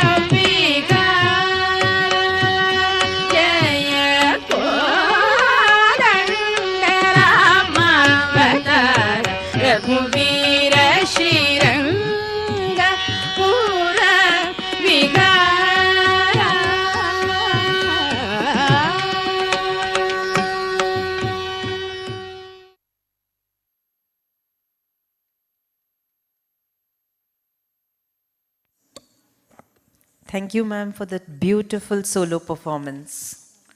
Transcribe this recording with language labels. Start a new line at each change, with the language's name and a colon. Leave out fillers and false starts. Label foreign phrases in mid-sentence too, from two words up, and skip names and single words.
Kannada: ವಿಕಾರ ಜಯ ಕೋದಂಡ ರಾಮಾವತಾರ ರಘುವೀರ ಶ್ರೀರಂಗ ಪೂರ ವಿಕಾರ
English: Thank you, ma'am, for that beautiful solo performance.